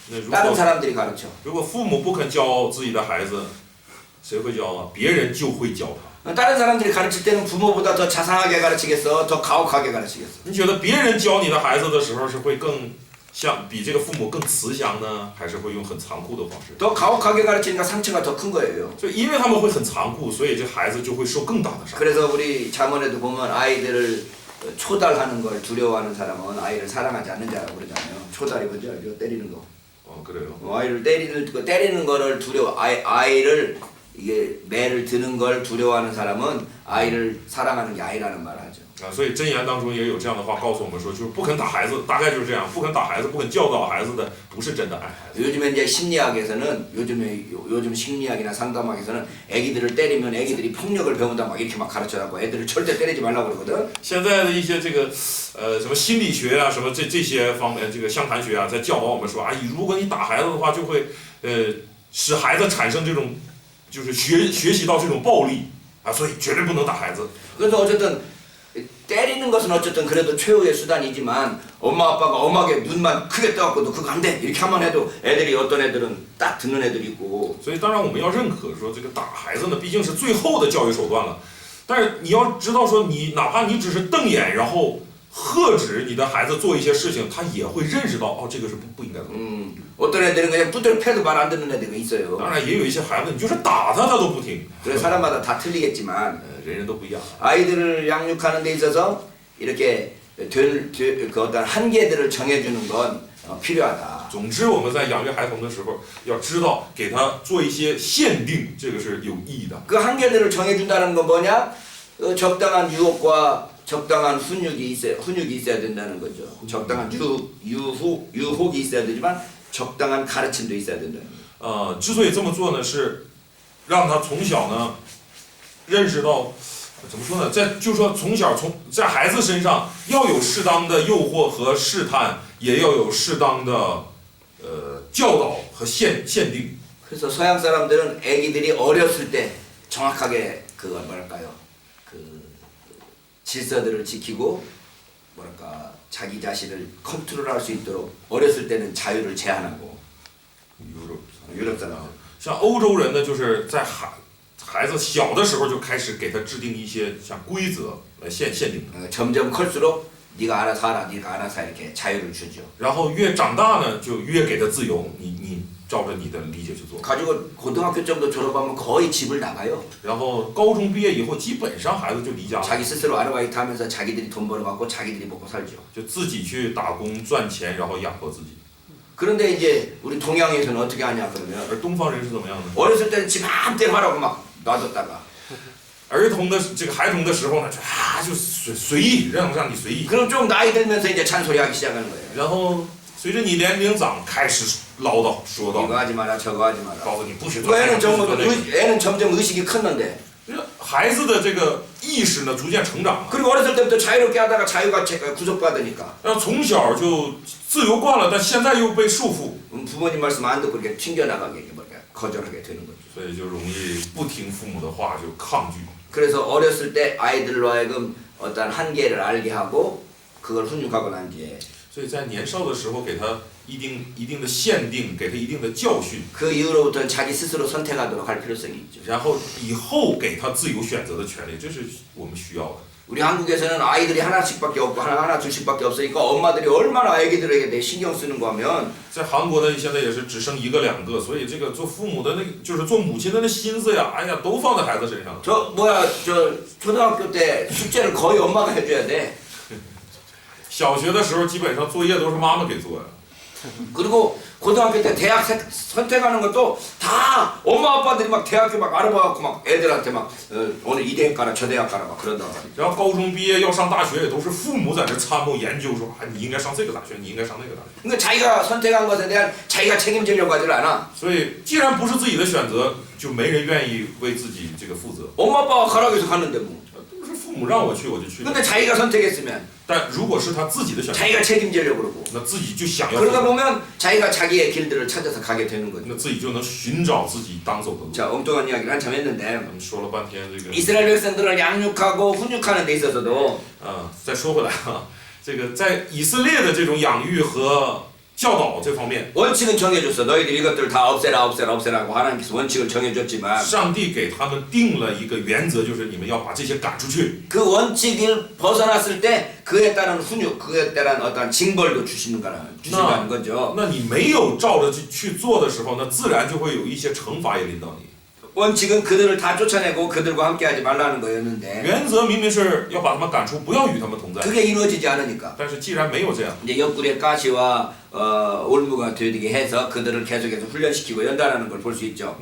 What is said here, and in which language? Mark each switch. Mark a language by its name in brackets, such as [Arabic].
[Korean] 다른 사람들이 가르쳐. [Chinese] 如果父母不肯教自己的孩子，谁会教啊？别人就会教他。 [Korean] 다른 사람들이 가르칠 때는 부모보다 더 자상하게 가르치겠어, 더 가혹하게 가르치겠어. [Chinese] 你觉得别人教你的孩子的时候是会更像比这个父母更慈祥呢，还是会用很残酷的方式？ [Korean] 더 가혹하게 가르치니까 상처가 더 큰 거예요. [Chinese] 就因为他们会很残酷，所以这孩子就会受更大的伤。 [Korean] 그래서 우리 자문에도 보면 아이들을 초달하는 걸 두려워하는 사람은 아이를 사랑하지 않는 자라고 그러잖아요. 초달이 뭔지 알죠? 때리는 거. 그래요. 아이를 때리는 거를 아이를 이게 매를 드는 걸 두려워하는 사람은 아이를 사랑하는 게 아니라는 말을 하죠. [Chinese] 所以箴言当中也有这样的话告诉我们说，就是不肯打孩子，大概就是这样，不肯打孩子，不肯教导孩子的，不是真的爱孩子。 [Korean] 요즘에 이제 심리학에서는 요즘 심리학이나 상담학에서는 애기들을 때리면 애기들이 폭력을 배운다 막 이렇게 막 가르쳐갖고 애들을 절대 때리지 말라고 그러거든. [Chinese] 现在的一些这个什么心理学啊，什么这些方面，这个相谈学啊，在教导我们说啊，如果你打孩子的话，就会使孩子产生这种就是学习到这种暴力啊，所以绝对不能打孩子。 [Korean] 그래서 어쨌든 때리는 것은 어쨌든 그래도 최후의 수단이지만 엄마 아빠가 엄하게 눈만 크게 떠갖고 너 그거 안 돼 이렇게 한번 해도 애들이 어떤 애들은 딱 듣는 애들이 있고 [Chinese] 所以当然我们要认可说这个打孩子呢，毕竟是最后的教育手段了。但是你要知道说你哪怕你只是瞪眼，然后喝止你的孩子做一些事情，他也会认识到哦，这个是不应该做。 [Korean] 어떤 애들은 그냥 두드려 패도 말 안 듣는 애들이 있어요. [Chinese] 当然也有一些孩子，你就是打他，他都不听。 [Korean] 그래서 사람마다 다 틀리겠지만 [Chinese] 人人都不一样。 [Korean] 아이들을 양육하는 데 있어서 이렇게 그 어떤 한계들을 정해주는 건 필요하다. [Chinese] 总之，我们在养育孩童的时候，要知道给他做一些限定，这个是有意义的。 [Korean] 그 한계들을 정해준다는 건 뭐냐? 적당한 유혹과 적당한 훈육이 있어야 된다는 거죠. 적당한 유혹이 있어야 되지만 적당한 가르침도 있어야 된다는 거죠. [Chinese] 之所以这么做呢，是让他从小呢认识到，怎么说呢？就是说从小在孩子身上要有适当的诱惑和试探，也要有适当的教导和限定。 [Korean] 그래서 서양 사람들은 아기들이 어렸을 때 정확하게 그걸 뭐랄까요? 그 질서들을 지키고 뭐랄까 자기 자신을 컨트롤할 수 있도록 어렸을 때는 자유를 제한하고 유럽 사람 [Chinese] 像欧洲人呢，就是在孩子小的时候就开始给他制定一些像规则来限定。 [Korean] 점점 클수록 네가 알아서 하라, 네가 알아서 이렇게 자유를 주죠. [Chinese] 然后越长大呢，就越给他自由，你照着你的理解去做。 [Korean] 가지고 고등학교 정도 졸업하면 거의 집을 나가요. [Chinese] 然后高中毕业以后，基本上孩子就离家了， [Korean] 자기 스스로 아르바이트 하면서 자기들이 돈 벌어갖고 자기들이 먹고 살죠. [Chinese] 就自己去打工赚钱，然后养活自己。 [Korean] 그런데 이제 우리 동양에서는 어떻게 하냐 그러면 [Chinese] 而东方人是怎么样呢？ [Korean] 어렸을 때는 지 마음대로 하라고 막 놔뒀다가 [Chinese] 儿童的这个孩童的时候呢，就随意，让你随意。 [Korean] 그럼 좀 나이 들면서 이제 잔소리하기 시작하는 거예요. [Chinese] 然后随着你年龄长，开始唠叨说道， [Korean] 이거 하지 마라, 저거 하지 마라. [Chinese] 告诉你不许做那 [Korean] 애는 [Chinese] 个，不许做那个。 [Korean] 애는 점점 의식이 컸는데 [Chinese] 孩子的这个意识呢，逐渐成长。 [Korean] 그리고 어렸을 때부터 자유롭게 하다가 자유가 구속받으니까 [Chinese] 然后从小就自由惯了，但现在又被束缚， [Korean] 부모님 말씀 안 듣고 이렇게 튕겨나가게 이렇게 거절하게 되는 거죠. [Chinese] 所以就容易不听父母的话，就抗拒。 [Korean] 그래서 어렸을 때 아이들로 하여금 어떤 한계를 알게 하고 그걸 훈육하고 난 뒤에 [Chinese] 所以在年少的时候给他一定的限定，给他一定的教训， [Korean] 그 이후로부터는 자기 스스로 선택하도록 할 필요성이 있죠. [Chinese] 然后以后给他自由选择的权利，这是我们需要的。 [Korean] 우리 한국에서는 아이들이 하나씩밖에 없고 하나 둘씩밖에 없으니까 엄마들이 얼마나 아기들에게 대해 신경 쓰는 거 하면 [Chinese] 在韩国呢，现在也是只生一个两个，所以这个做父母的那个，就是做母亲的那心思呀，哎呀，都放在孩子身上。 [Korean] 저 초등학교 때 숙제를 거의 엄마가 해줘야 돼. [Chinese] 小学的时候，基本上作业都是妈妈给做呀。 [Korean] 그리고 고등학교 때 대학 선택하는 것도 다 엄마 아빠들이 막 대학교 막 알아봐갖고 막 애들한테 막 오늘 이 대학 가라 저 대학 가라 막 그런단 말이야. [Chinese] 然后高中毕业要上大学，也都是父母在这参谋研究说，啊，你应该上这个大学，你应该上那个大学。 [Korean] 그러니까 자기가 선택한 것에 대한 자기가 책임지려고 하질 않아. [Chinese] 所以，既然不是自己的选择，就没人愿意为自己这个负责。 [Korean] 엄마 아빠가 가라고 해서 갔는데 뭐. [Chinese] 都是父母让我去，我就去。 [Korean] 근데 자기가 선택했으면 [Chinese] 但如果是他自己的选择， [Korean] 자기가 책임지려고 그러고 [Chinese] 那自己就想要， [Korean] 그러다 보면 자기가 자기의 길들을 찾아서 가게 되는 거죠. [Chinese] 那自己就能寻找自己当走的路。 [Korean] 자, 엉뚱한 이야기를 한참 했는데 [Chinese] 咱们说了半天这个， [Korean] 이스라엘 백성들을 양육하고 훈육하는 데 있어서도 [Chinese] 再说回来啊，这个在以色列的这种养育和教导这方面， [Korean] 원칙은 정해줬어. 너희들 이것들 다 없애라고 하나님께서 원칙을 정해줬지만 [Chinese] 上帝给他们定了一个原则，就是你们要把这些赶出去。 [Korean] 그 원칙을 벗어났을 때 그에 따른 훈육, 그에 따른 어떤 징벌도 주신다는 거죠. [Chinese] 那你没有照着去做的时候，那自然就会有一些惩罚也临到你。 [Korean] 원칙은 그들을 다 쫓아내고 그들과 함께하지 말라는 거였는데 [Chinese] 原则明明是要把他们赶出，不要与他们同在。 [Korean] 그게 이루어지지 않으니까 [Chinese] 但是既然没有这样， [Korean] 이제 옆구리에 가시와 올무가 되게 해서 그들을 계속해서 훈련시키고 연단하는 걸 볼 수 있죠.